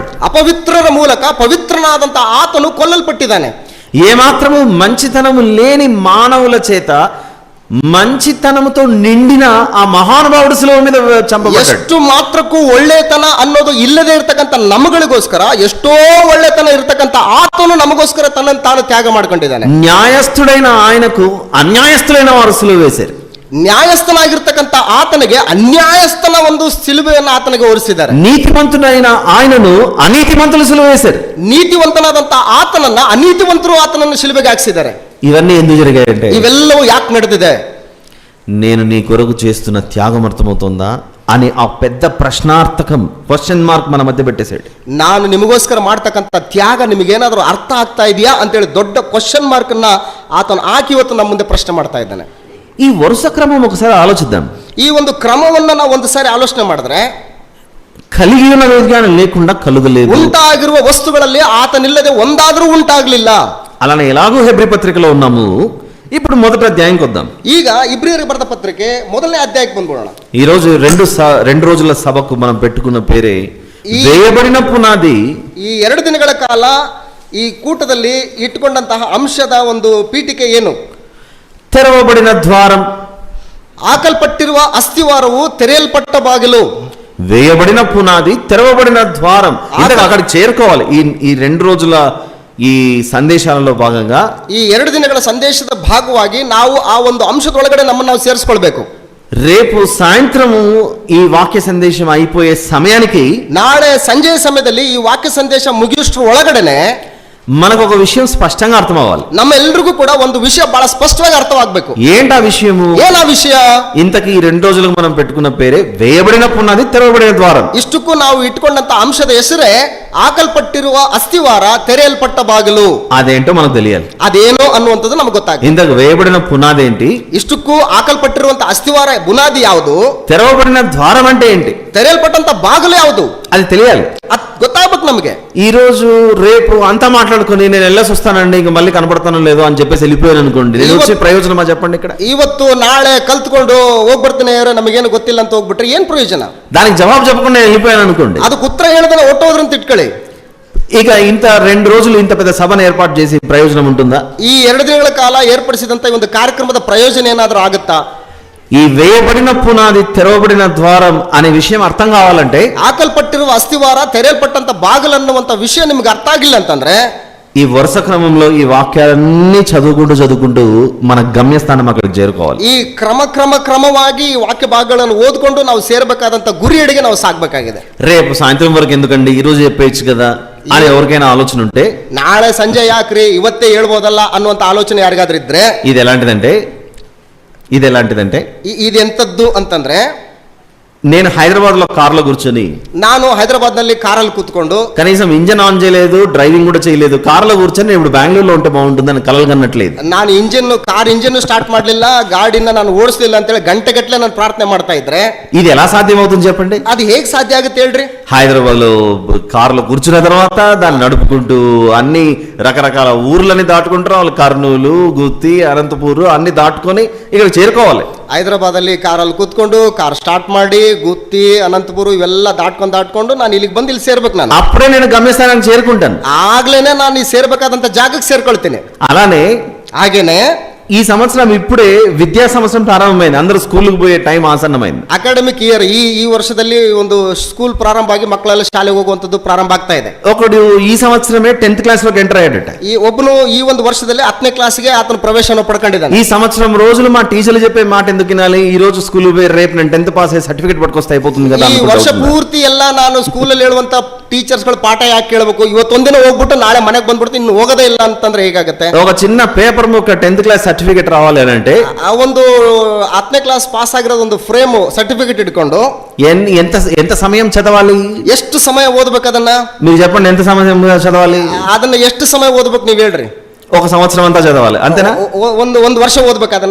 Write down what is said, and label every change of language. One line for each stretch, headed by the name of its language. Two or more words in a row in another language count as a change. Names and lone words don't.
Kannada: ಅಪವಿತ್ರರ ಮೂಲಕ ಪವಿತ್ರನಾದಂತ ಆತನು ಕೊಲ್ಲಲ್ಪಟ್ಟಿದ್ದಾನೆ.
Telugu: ఏమాత్రము మంచితనము లేని మానవుల చేత మంచితనముతో నిండిన ఆ మహానుభావుడు శిలువ మీద చంపబడ్డాడు.
Kannada: ಎಷ್ಟು ಮಾತ್ರಕ್ಕೂ ಒಳ್ಳೆತನ ಅನ್ನೋದು ಇಲ್ಲದೆ ಇರತಕ್ಕಂತ ನಮಗಳಿಗೋಸ್ಕರ ಎಷ್ಟೋ ಒಳ್ಳೆತನ ಇರತಕ್ಕಂತ ಆತನು ನಮಗೋಸ್ಕರ ತನ್ನನ್ನು ತಾನು ತ್ಯಾಗ ಮಾಡ್ಕೊಂಡಿದ್ದಾನೆ.
Telugu: న్యాయస్థుడైన ఆయనకు అన్యాయస్థులైన వారు సిలువ వేశారు.
Kannada: ನ್ಯಾಯಸ್ಥನಾಗಿರ್ತಕ್ಕಂಥ ಆತನಿಗೆ ಅನ್ಯಾಯಸ್ಥನ ಒಂದು ಸಿಲುಬೆಯನ್ನು ಆತನಿಗೆ ಹೊರಿಸಿದ್ದಾರೆ.
Telugu: నీతిమంతుడైన ఆయనను అనీతిమంతులు సిలువ వేశారు.
Kannada: ನೀತಿವಂತನಾದಂತ ಆತನನ್ನ ಅನೀತಿವಂತರು ಆತನನ್ನು ಶಿಲುಬೆಗೆ ಹಾಕಿಸಿದ್ದಾರೆ.
Telugu: ఇవన్నీ ఎందుకు జరిగాయంటే,
Kannada: ಇವೆಲ್ಲವೂ ಯಾಕೆ ನಡೆದಿದೆ?
Telugu: నేను నీ కొరకు చేస్తున్న త్యాగం అర్థమవుతుందా అని ఆ పెద్ద ప్రశ్నార్థకం,
English: question mark
Telugu: మన మధ్య పెట్టేశాడు.
Kannada: ನಾನು ನಿಮಗೋಸ್ಕರ ಮಾಡ್ತಕ್ಕಂಥ ತ್ಯಾಗ ನಿಮಗೇನಾದ್ರೂ ಅರ್ಥ ಆಗ್ತಾ ಇದೆಯಾ ಅಂತೇಳಿ ದೊಡ್ಡ
English: question mark
Kannada: ಅನ್ನ ಆತನು ಹಾಕಿ ಇವತ್ತು ನಮ್ಮ ಮುಂದೆ ಪ್ರಶ್ನೆ ಮಾಡ್ತಾ ಇದ್ದಾನೆ.
Telugu: ఈ వరుస క్రమం ఒకసారి ఆలోచిద్దాం.
Kannada: ಈ ಒಂದು ಕ್ರಮವನ್ನ ನಾವು ಒಂದು ಸಾರಿ ಆಲೋಚನೆ ಮಾಡಿದ್ರೆ,
Telugu: కలిగి ఉన్న విజ్ఞానం లేకుండా కలుగలేదు.
Kannada: ಉಂಟಾಗಿರುವ ವಸ್ತುಗಳಲ್ಲಿ ಆತನಿಲ್ಲದೆ ಒಂದಾದರೂ ಉಂಟಾಗಲಿಲ್ಲ.
Telugu: అలానే ఎలాగో హెబ్రీ పత్రికలో ఉన్నాము. ఇప్పుడు మొదటి అధ్యాయంకి వద్దాం.
Kannada: ಈಗ ಇಬ್ರಿಯರಿಗೆ ಬರೆದ ಪತ್ರಿಕೆ ಮೊದಲನೇ ಅಧ್ಯಾಯಕ್ಕೆ ಬಂದ್ಬಿಡೋಣ.
Telugu: ఈ రోజు రెండు రోజుల సభకు మనం పెట్టుకున్న పేరే వేయబడిన పునాది.
Kannada: ಈ 2 ದಿನಗಳ ಕಾಲ ಈ ಕೂಟದಲ್ಲಿ ಇಟ್ಟುಕೊಂಡಂತಹ ಅಂಶದ ಒಂದು ಪೀಠಿಕೆ ಏನು?
Telugu: తెరవబడిన ద్వారం.
Kannada: ಹಾಕಲ್ಪಟ್ಟಿರುವ ಅಸ್ಥಿವಾರವು ತೆರೆಯಲ್ಪಟ್ಟ ಬಾಗಿಲು.
Telugu: వేయబడిన పునాది, తెరవబడిన ద్వారం. అంటే అక్కడికి చేరుకోవాలి. ఈ 2 రోజుల ఈ సందేశాలలో భాగంగా,
Kannada: ಈ 2 ದಿನಗಳ ಸಂದೇಶದ ಭಾಗವಾಗಿ ನಾವು ಆ ಒಂದು ಅಂಶದೊಳಗಡೆ ನಮ್ಮನ್ನು ನಾವು ಸೇರಿಸ್ಕೊಳ್ಬೇಕು.
Telugu: రేపు సాయంత్రము ఈ వాక్య సందేశం అయిపోయే సమయానికి,
Kannada: ನಾಳೆ ಸಂಜೆಯ ಸಮಯದಲ್ಲಿ ಈ ವಾಕ್ಯ ಸಂದೇಶ ಮುಗಿಯುವಷ್ಟರ ಒಳಗಡೆನೆ
Telugu: మనకు ఒక విషయం స్పష్టంగా అర్థం అవ్వాలి.
Kannada: ನಮ್ಮೆಲ್ಲರಿಗೂ ಕೂಡ ಒಂದು ವಿಷಯ ಬಹಳ ಸ್ಪಷ್ಟವಾಗಿ ಅರ್ಥವಾಗಬೇಕು.
Telugu: ఏంటా విషయము?
Kannada: ಏನಾ ವಿಷಯ?
Telugu: ఇంతకీ ఈ 2 రోజులకు మనం పెట్టుకున్న పేరే వేయబడిన పునాది, తెరవబడిన ద్వారం.
Kannada: ಇಷ್ಟಕ್ಕೂ ನಾವು ಇಟ್ಟುಕೊಂಡಂತ ಅಂಶದ ಹೆಸರೇ ಹಾಕಲ್ಪಟ್ಟಿರುವ ಅಸ್ಥಿವಾರ, ತೆರೆಯಲ್ಪಟ್ಟ ಬಾಗಿಲು.
Telugu: అదేంటో మనకు తెలియాలి.
Kannada: ಅದೇನೋ ಅನ್ನುವಂಥದ್ದು ನಮಗೆ ಗೊತ್ತಾಗಿದೆ.
Telugu: ఇంతకు వేయబడిన పునాది ఏంటి?
Kannada: ಇಷ್ಟಕ್ಕೂ ಹಾಕಲ್ಪಟ್ಟಿರುವಂತ ಅಸ್ಥಿವಾರ ಬುನಾದಿ ಯಾವುದು?
Telugu: తెరవబడిన ద్వారం అంటే ఏంటి?
Kannada: ತೆರೆಯಲ್ಪಟ್ಟಂತ ಬಾಗಿಲು ಯಾವುದು?
Telugu: అది తెలియాలి.
Kannada: ಅದು ಗೊತ್ತಾಗಬೇಕು ನಮಗೆ.
Telugu: ఈ రోజు రేపు అంతా మాట్లాడుకుని నేను వెళ్ళేసి వస్తానండి, ఇంక మళ్ళీ కనపడతానో లేదో అని చెప్పేసి వెళ్ళిపోయాను అనుకోండి, నేను వచ్చే ప్రయోజనమా చెప్పండి? ఇక్కడ
Kannada: ಇವತ್ತು ನಾಳೆ ಕಲ್ತ್ಕೊಂಡು ಹೋಗ್ಬರ್ತೀನಿ ನಮಗೇನು ಗೊತ್ತಿಲ್ಲ ಅಂತ ಹೋಗ್ಬಿಟ್ರೆ ಏನ್ ಪ್ರಯೋಜನ?
Telugu: దానికి జవాబు చెప్పకుండా వెళ్ళిపోయాను అనుకోండి,
Kannada: ಅದಕ್ಕೆ ಉತ್ತರ ಹೇಳದನ್ನ ಒಟ್ಟೋದ್ರಂತ ಇಟ್ಕೊಳ್ಳಿ.
Telugu: ఇక ఇంత 2 రోజులు ఇంత పెద్ద సభను ఏర్పాటు చేసి ప్రయోజనం ఉంటుందా?
Kannada: ಈ 2 ದಿನಗಳ ಕಾಲ ಏರ್ಪಡಿಸಿದಂತ ಈ ಒಂದು ಕಾರ್ಯಕ್ರಮದ ಪ್ರಯೋಜನ ಏನಾದರೂ ಆಗುತ್ತಾ?
Telugu: ఈ వేయబడిన పునాది, తెరవబడిన ద్వారం అనే విషయం అర్థం కావాలంటే,
Kannada: ಹಾಕಲ್ಪಟ್ಟಿರುವ ಅಸ್ಥಿವಾರ, ತೆರೆಯಲ್ಪಟ್ಟಂತ ಬಾಗಿಲು ಅನ್ನುವಂತ ವಿಷಯ ನಿಮ್ಗೆ ಅರ್ಥ ಆಗಿಲ್ಲ ಅಂತಂದ್ರೆ,
Telugu: ఈ వరుస క్రమంలో ఈ వాక్యాలన్నీ చదువుకుంటూ మన గమ్యస్థానం అక్కడికి చేరుకోవాలి.
Kannada: ಈ ಕ್ರಮವಾಗಿ ಈ ವಾಕ್ಯ ಭಾಗಗಳನ್ನು ಓದ್ಕೊಂಡು ನಾವು ಸೇರ್ಬೇಕಾದಂತ ಗುರಿಯೆಡೆಗೆ ನಾವು ಸಾಗಬೇಕಾಗಿದೆ.
Telugu: రేపు సాయంత్రం వరకు ఎందుకండి, ఈ రోజు చెప్పేయచ్చు కదా అని ఎవరికైనా ఆలోచన ఉంటే,
Kannada: ನಾಳೆ ಸಂಜೆ ಯಾಕ್ರಿ ಇವತ್ತೇ ಹೇಳ್ಬೋದಲ್ಲ ಅನ್ನುವಂತ ಆಲೋಚನೆ ಯಾರಿಗಾದ್ರೂ ಇದ್ರೆ,
Telugu: ఇది ఎలాంటిదంటే
Kannada: ಇದೆಂತದ್ದು ಅಂತಂದ್ರೆ,
Telugu: నేను హైదరాబాద్ లో కార్లో కూర్చొని,
Kannada: ನಾನು ಹೈದರಾಬಾದ್ ನಲ್ಲಿ ಕಾರಲ್ಲಿ ಕೂತ್ಕೊಂಡು
Telugu: కనీసం
English: engine on
Telugu: చేయలేదు, డ్రైవింగ్ కూడా చేయలేదు, కార్లో కూర్చొని ఇప్పుడు బెంగళూరులో ఉంటే బాగుంటుందని కలలు కన్నట్లేదు.
Kannada: ನಾನು
English: car engine start
Kannada: ಮಾಡಲಿಲ್ಲ, ಗಾಡಿನ ನಾನು ಓಡಿಸಲಿಲ್ಲ ಅಂತೇಳಿ ಗಂಟೆಗಟ್ಟಲೆ ನಾನು ಪ್ರಾರ್ಥನೆ ಮಾಡ್ತಾ ಇದ್ರೆ,
Telugu: ఇది ఎలా సాధ్యం అవుతుంది చెప్పండి?
Kannada: అది ಹೇಗೆ ಸಾಧ್ಯ ಆಗುತ್ತೆ ಹೇಳ್ರಿ?
Telugu: హైదరాబాద్ లో కార్లో కూర్చున్న తర్వాత దాన్ని నడుపుకుంటూ అన్ని రకరకాల ఊర్లని దాటుకుంటారు వాళ్ళు. కర్నూలు, గుత్తి, అనంతపూర్ అన్ని దాటుకొని ఇక్కడ చేరుకోవాలి.
Kannada: ಹೈದರಾಬಾದ್ ಅಲ್ಲಿ ಕಾರಲ್ಲಿ ಕೂತ್ಕೊಂಡು
English: car start
Kannada: ಮಾಡಿ ಗುತ್ತಿ, ಅನಂತಪುರ ಇವೆಲ್ಲ ದಾಟ್ಕೊಂಡು ನಾನು ಇಲ್ಲಿಗೆ ಬಂದು ಇಲ್ಲಿ ಸೇರ್ಬೇಕು. ನಾನು
Telugu: అప్పుడే నేను గమ్యస్థానానికి చేరుకుంటాను.
Kannada: ಆಗ್ಲೇನೆ ನಾನು ಈ ಸೇರ್ಬೇಕಾದಂತ ಜಾಗಕ್ಕೆ ಸೇರ್ಕೊಳ್ತೀನಿ.
Telugu: అలానే
Kannada: ಹಾಗೇನೆ
Telugu: ఈ సంవత్సరం ఇప్పుడే విద్యా సంవత్సరం ప్రారంభమైంది. అందరూ స్కూల్కి పోయే టైం ఆసన్నమైంది.
English: academic year
Kannada: ಈ ವರ್ಷದಲ್ಲಿ ಒಂದು ಸ್ಕೂಲ್ ಪ್ರಾರಂಭ ಆಗಿ ಮಕ್ಕಳೆಲ್ಲ ಶಾಲೆಗೆ ಹೋಗುವಂತದ್ದು ಪ್ರಾರಂಭ ಆಗ್ತಾ ಇದೆ.
Telugu: ఒకడు ఈ సంవత్సరమే 10th క్లాస్ లోకి ఎంటర్ అయ్యాడట.
Kannada: ಈ ಒಬ್ಬನು ಈ ಒಂದು ವರ್ಷದಲ್ಲಿ 10ನೇ ಕ್ಲಾಸ್ಗೆ ಆತನ ಪ್ರವೇಶವನ್ನು ಪಡ್ಕೊಂಡಿದ್ದಾನೆ.
Telugu: ఈ సంవత్సరం రోజులు మా టీచర్లు చెప్పే మాట ఎందుకు వినాలి? ఈ రోజు స్కూల్ పోయి రేపు నేను 10th పాస్ అయ్యి సర్టిఫికేట్ పట్టుకొస్తే అయిపోతుంది కదా.
Kannada: ಈ ವರ್ಷ ಪೂರ್ತಿ ಎಲ್ಲ ನಾನು ಸ್ಕೂಲಲ್ಲಿ ಹೇಳುವಂತ ಟೀಚರ್ಸ್ಗಳು ಪಾಠ ಯಾಕೆ ಕೇಳಬೇಕು? ಇವತ್ತೊಂದಿನ ಹೋಗ್ಬಿಟ್ಟು ನಾಳೆ ಮನೆಗೆ ಬಂದ್ಬಿಡ್ತೀನಿ, ಇನ್ನು ಹೋಗೋದೇ ಇಲ್ಲ ಅಂತಂದ್ರೆ ಹೇಗಾಗುತ್ತೆ?
Telugu: ఒక చిన్న పేపర్ ముక్క 10th
English: class certificate
Telugu: రావాలి అంటే,
Kannada: ಆ ಒಂದು 10ನೇ
English: class pass
Kannada: ಆಗಿರೋದು ಒಂದು
English: frame certificate
Kannada: ಇಟ್ಕೊಂಡು
Telugu: ఎంత సమయం చదవాలి?
Kannada: ಎಷ್ಟು ಸಮಯ ಓದಬೇಕು ಅದನ್ನ?
Telugu: మీరు చెప్పండి, ఎంత సమయం చదవాలి?
Kannada: ಅದನ್ನ ಎಷ್ಟು ಸಮಯ ಓದಬೇಕು ನೀವು ಹೇಳ್ರಿ?
Telugu: ఒక సంవత్సరం అంతా చదవాలి, అంతేనా?
Kannada: ಒಂದು ವರ್ಷ ఓదಬೇಕು ಅದನ್ನ.